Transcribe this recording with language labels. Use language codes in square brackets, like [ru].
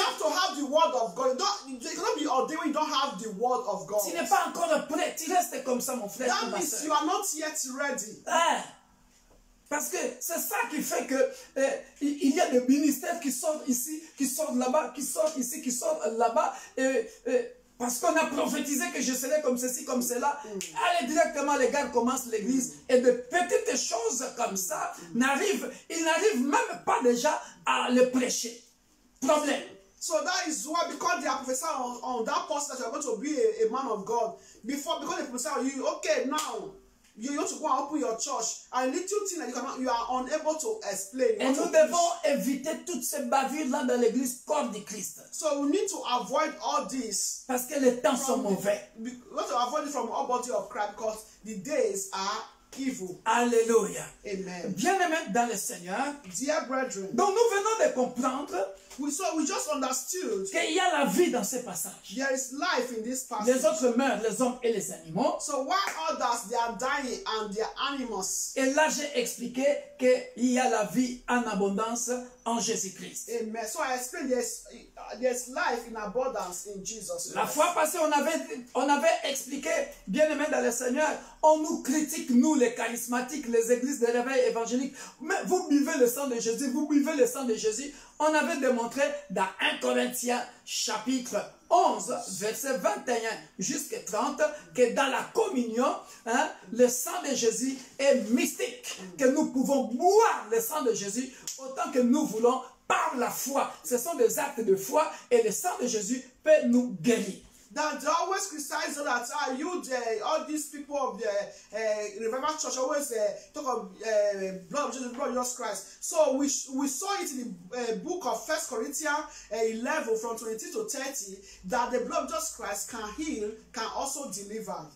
[en] have to have the word of God. You cannot be ordained when you don't have the word of God. [fr] tu n'es pas encore prêt. Tu restes comme ça, mon frère. [en] That [fr] ma [en] means [fr] soeur. [en] you are not yet ready. Ah. [fr] Parce que c'est ça qui fait que il y a des ministères qui sortent ici, qui sortent là-bas, qui sortent ici, qui sortent là-bas. Parce qu'on a prophétisé que je serais comme ceci, comme cela. Allez, directement, les gars commencent l'église. Et de petites choses comme ça ils n'arrivent même pas déjà à le prêcher. Problème. [en] So that is why, because they are prophesying on that person that you are going to be a man of God, because they prophesy on you, okay, now you want to go and open your church, and little thing that you are unable to explain. [fr] Et nous devons éviter toutes ces bavures-là dans l'église corps du Christ. [en] So we need to avoid all this. [fr] Parce que les temps sont mauvais. [en] We want to avoid it from all body of Christ, because the days are evil. [fr] Alléluia. Amen. Bien-aimés dans le Seigneur, [en] Dear brethren, [fr] donc nous venons de comprendre [en] we just understood [fr] qu'il y a la vie dans ces passages. [en] there is life in this passage. [fr] Les autres meurent, les hommes et les animaux. [en] So why others, they are dying and they are animals? [fr] Et là, j'ai expliqué qu'il y a la vie en abondance en Jésus-Christ. [en] Amen. So I explained there's life in abundance in Jesus Christ. [fr] La fois passée, on avait expliqué, bien-aimés dans le Seigneur, on nous critique, nous les charismatiques, les églises de réveil évangélique. Mais vous buvez le sang de Jésus, vous buvez le sang de Jésus. On avait démontré dans 1 Corinthiens chapitre 11, verset 21 jusqu'à 30, que dans la communion, le sang de Jésus est mystique, que nous pouvons boire le sang de Jésus autant que nous voulons par la foi. Ce sont des actes de foi et le sang de Jésus peut nous guérir. [en] That they always criticize that all these people of the Revival Church always talk of blood of Jesus Christ. So we saw it in the book of 1 Corinthians 11 from 22 to 30 that the blood of Jesus Christ can heal, can also deliver.